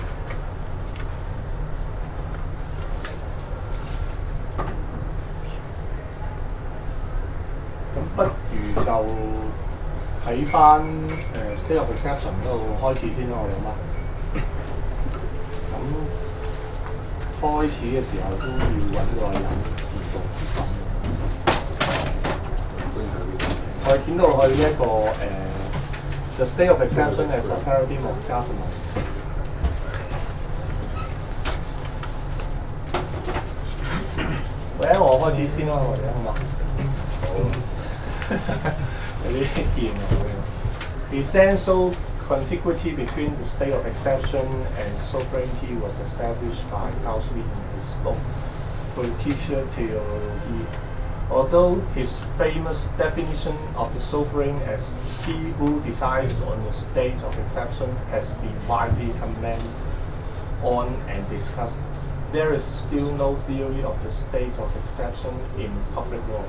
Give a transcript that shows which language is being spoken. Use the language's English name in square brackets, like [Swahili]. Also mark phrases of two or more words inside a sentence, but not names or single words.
[Cantonese] 咁不如就睇翻 State of Exception 嗰度開始先啦，我哋好嗎？咁開始嘅時候都要揾個人自動分。我哋見到去呢一個 The State of Exception as a Paradigm of Government。或者我開始先啦，或者好嘛？好。有啲見 [English] The essential contiguity between the state of exception and sovereignty was established by Carl Smith in his book Politische Theologie. Although his famous definition of the sovereign as he who decides on the state of exception has been widely commented on and discussed, there is still no theory of the state of exception in public law.